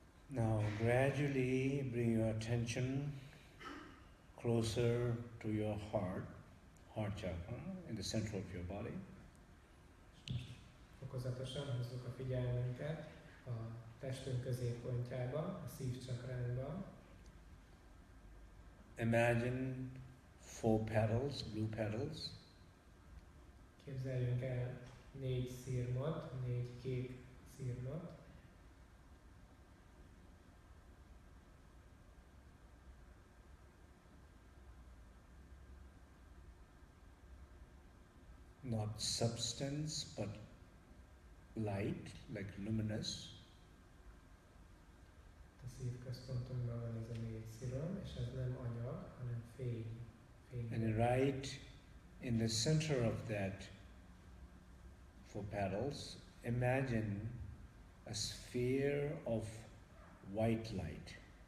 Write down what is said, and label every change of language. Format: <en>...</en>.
<en>Now gradually bring your attention closer to your heart chakra, in the center of your body.</en> <hu>Fokozatosan hozzuk a figyelmünket a testünk középpontjába, a szívcsakránkba.</hu> <en>Imagine 4 petals, blue petals.</en> <hu>Képzeljünk el 4 szirmot, 4 kék szirmot.</hu> <en>Not substance, but light, like luminous.</en> <hu>A szívközpontunkban van ez a 4 szirom, és ez nem anyag, hanem fény.</hu> <en>And right in the center of that 4 petals, imagine a sphere of white light.</en>